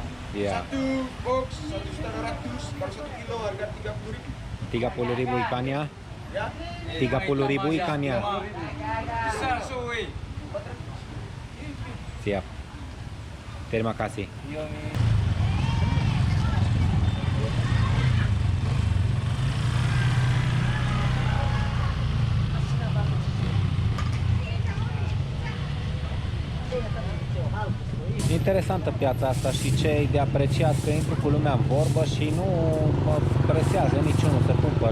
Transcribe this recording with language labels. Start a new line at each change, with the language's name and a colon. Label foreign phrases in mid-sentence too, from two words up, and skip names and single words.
Indonesian: Ya, Satu box 1.200.000, baru 1 kilo harga 30.000. 30.000 ikannya. Ya. 30.000 ikannya. Besar soe. Siap. Terima kasih. Iya, nih.
Romanian: Interesantă piața asta și ce e de apreciat, că intru cu lumea în vorbă și nu mă presează niciunul să cumpăr.